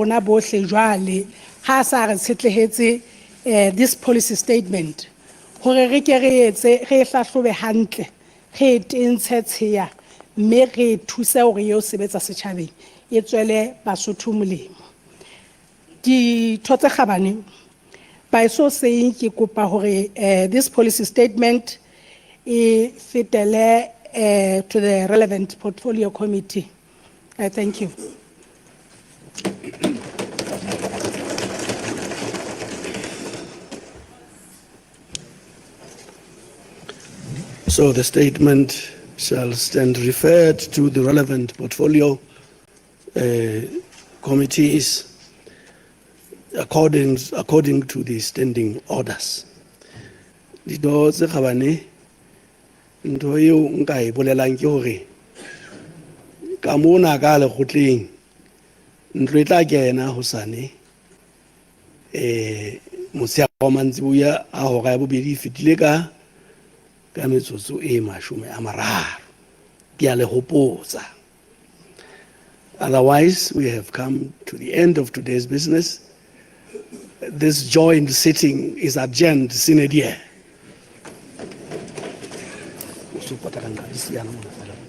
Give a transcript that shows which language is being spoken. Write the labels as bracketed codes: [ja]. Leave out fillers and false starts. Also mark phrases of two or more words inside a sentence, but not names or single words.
[st] rona bohle jwale ha sa re tshetlehetse [en] this policy statement [st] hore re ke re etse re hlahlobe hantle re tentshe tsheya mme re thuse hore yo sebetsa setjhabeng e tswele Basotho molemo ditho tse kgabane [en] by so saying [st] ke kopa hore [en] this policy statement [st] e fetele [en] to the relevant portfolio committee. I thank you. So the statement shall stand referred to the relevant portfolio committees according to the standing orders. [st] Ditho tse kgabane ntho eo nka e bolelang ke hore ka mona ka lekgotleng ntlo e tla kena hosane motshehare wa mantsiboya a hora ya bobedi fetile ka metsotso e 30 ke a le hopotsa. [en] Otherwise we have come to the end of today's business. This joint sitting is adjourned [la] sine die.